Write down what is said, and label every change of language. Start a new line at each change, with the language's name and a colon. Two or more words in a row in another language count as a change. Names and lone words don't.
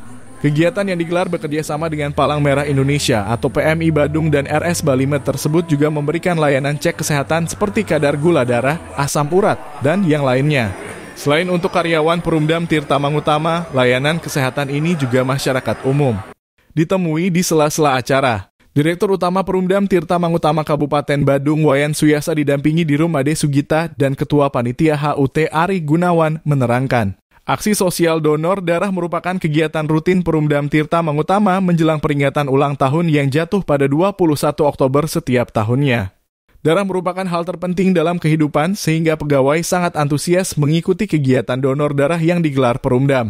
Indonesian: Kegiatan yang digelar bekerjasama dengan Palang Merah Indonesia atau PMI Badung dan RS Balimet tersebut juga memberikan layanan cek kesehatan seperti kadar gula darah, asam urat, dan yang lainnya. Selain untuk karyawan Perumdam Tirta Mangutama, layanan kesehatan ini juga masyarakat umum. Ditemui di sela-sela acara, Direktur Utama Perumdam Tirta Mangutama Kabupaten Badung Wayan Suyasa didampingi Dirum Ade Sugita dan Ketua Panitia HUT Ari Gunawan menerangkan, aksi sosial donor darah merupakan kegiatan rutin Perumdam Tirta Mangutama menjelang peringatan ulang tahun yang jatuh pada 21 Oktober setiap tahunnya. Darah merupakan hal terpenting dalam kehidupan sehingga pegawai sangat antusias mengikuti kegiatan donor darah yang digelar Perumdam.